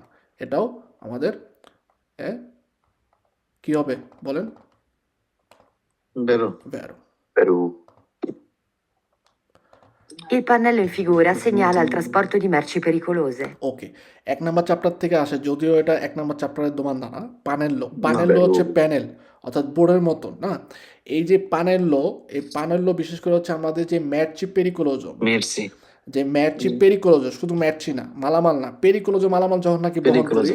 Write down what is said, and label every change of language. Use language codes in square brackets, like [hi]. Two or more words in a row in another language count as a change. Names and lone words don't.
[bn] এটাও আমাদের কি হবে বলেন? [it] vero Vero. Perù Il pannello in figura segnala il trasporto di merci pericolose. [bn] ওকে, 1 নম্বর চ্যাপ্টার থেকে আসে, যদিও এটা 1 নম্বর চ্যাপ্টারের দোমান্দা না। পানেল্লো, পানেল্লো হচ্ছে প্যানেল অর্থাৎ বোর্ডের মতন না। এই যে পানেল্লো, এই পানেল্লো বিশেষ করে হচ্ছে আমাদের যে [it] merci pericolose, [bn] merci যে [it] merci pericolose, [bn] শুধু ম্যারচি না, মালামাল না, [it] pericolose মালামাল [bn] যখন নাকি বহন করি